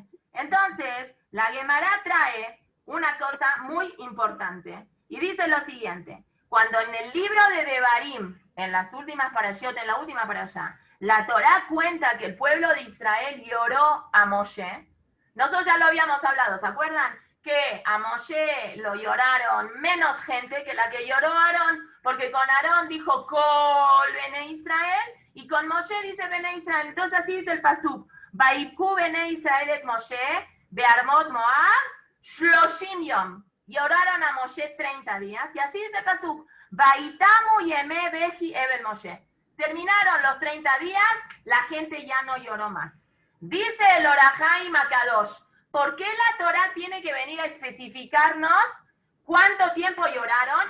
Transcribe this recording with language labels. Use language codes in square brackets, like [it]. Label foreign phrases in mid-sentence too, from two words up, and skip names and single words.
[es] Entonces, la Gemara trae una cosa muy importante y dice lo siguiente: cuando en el libro de Devarim, en las últimas parashot, en la última parashá, la Torá cuenta que el pueblo de Israel lloró a Moshe, nosotros ya lo habíamos hablado, ¿se acuerdan? Que a Moshe lo lloraron menos gente que la que lloró Aarón, porque con Aarón dijo [he] כל בני ישראל, [es] y con Moshe dice [he] בני ישראל. [es] Entonces así dice el pasuk: [he] ויבכו בני ישראל את משה בערבות מואב שלושים יום. [es] Lloraron a Moshe 30 días, y así dice el pasuk: [he] ויתמו ימי בכי אבל משה. [es] Terminaron los 30 días, la gente ya no lloró más. Dice el Orahai Makadosh: ¿por qué la Torá tiene que venir a especificarnos cuánto tiempo lloraron?